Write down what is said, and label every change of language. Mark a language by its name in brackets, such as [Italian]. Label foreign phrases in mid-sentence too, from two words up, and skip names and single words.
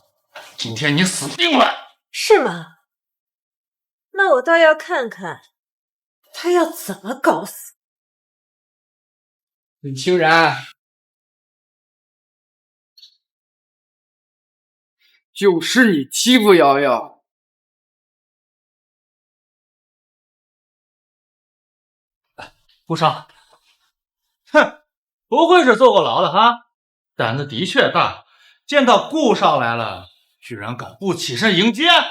[Chinese] 今天你死定了。是嗎？那我倒要看看他要怎麼搞死。沈清然，就是你欺負瑤瑤。顧少，哼，不愧是坐過牢的哈，膽子的確大，見到顧少來了，居然敢不起身迎接。